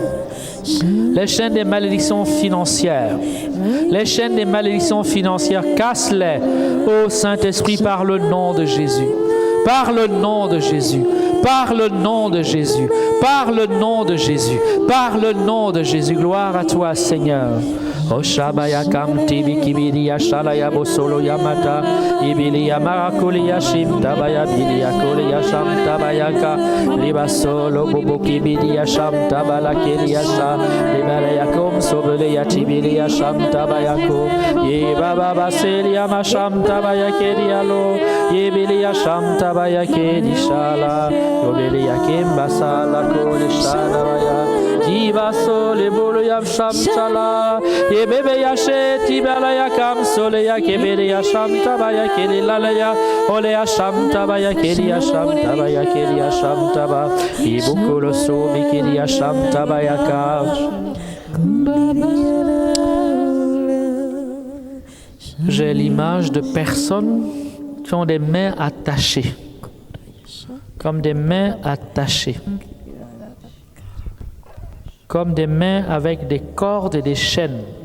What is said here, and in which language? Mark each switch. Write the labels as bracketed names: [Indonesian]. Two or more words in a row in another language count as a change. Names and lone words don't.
[French] Les chaînes des malédictions financières. Les chaînes des malédictions financières, casse-les, ô Saint-Esprit, par le nom de Jésus. Par le nom de Jésus. Par le nom de Jésus. Par le nom de Jésus. Par le nom de Jésus. Gloire à toi, Seigneur. Oshabaya kam tibi kibiri shalaya bosolo yamata ibili yamakuli yashim tabaya bili yakuli yasham tabayaka libasolo bobo kibiri yasham tabala kiri yasha libala yakom sobele yatibili yasham tabayako ye baba baseli yamasham tabayakeri alo ye bili yasham tabayakeri shala yobili yakim basala koli shala Diva sole bolo yam sham chala ye bebe ya she tibala ya kam sole ya kebele ya sham tabaya kele lala ya ole ya sham tabaya kele ya sham tabaya kele ya sham taba ibukolo so bikeli ya sham tabaya ka. J'ai l'image de personnes qui ont des mains attachées, comme des mains attachées. Comme des mains avec des cordes et des chaînes.